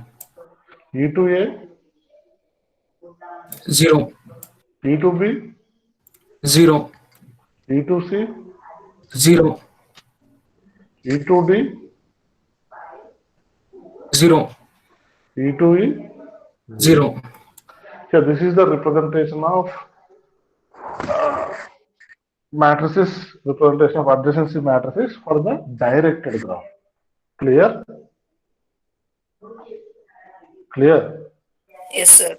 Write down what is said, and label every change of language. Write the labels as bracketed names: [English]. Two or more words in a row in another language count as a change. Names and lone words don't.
[English] E2A, 0, E2B, 0, E2C, 0, E2D, 0, E2E. 0. Here, this is the representation of matrices, representation of adjacency matrices for the directed graph. Clear? Clear? Yes, sir.